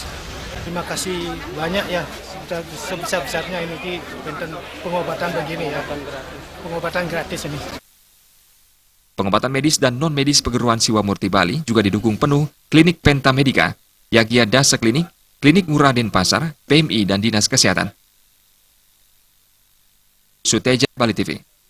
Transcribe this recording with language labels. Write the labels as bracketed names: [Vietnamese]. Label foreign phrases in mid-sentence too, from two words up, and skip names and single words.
[Indonesian] Terima kasih banyak ya, sudah sebesar-besarnya ini di pengobatan begini ya, pengobatan gratis ini. Pengobatan medis dan non-medis Perguruan Siwa Murti Bali juga didukung penuh Klinik Penta Medica, Yagya Dasa Klinik, Klinik Ngurah Denpasar, PMI, dan Dinas Kesehatan. Suteja, Bali TV.